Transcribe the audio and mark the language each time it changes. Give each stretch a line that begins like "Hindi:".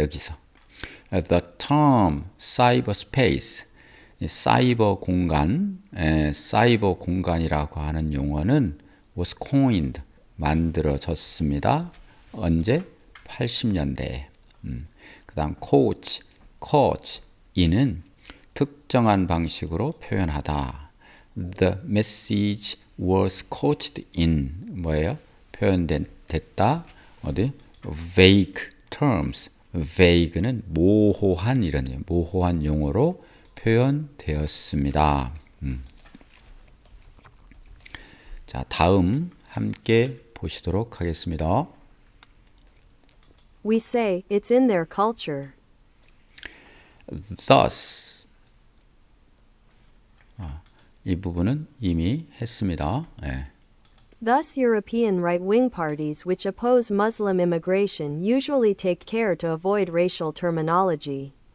Korean: 여기서
English: the term cyberspace
Korean: 사이버 공간 사이버 공간이라고 하는 용어는
English: was coined
Korean: 만들어졌습니다. 언제? 80년대에. 그 다음 coach 이는 특정한 방식으로 표현하다.
English: The message was coached in
Korean: 뭐예요? 표현됐다. 어디?
English: vague terms.
Korean: vague는 모호한 이런 모호한 용어로 표현되었습니다. 자, 다음 함께 보시도록 하겠습니다.
English: We say it's in their culture.
Korean: Thus 이 부분은 이미 했습니다.
English: Thus, European right-wing parties which oppose Muslim immigration usually take care to avoid racial terminology.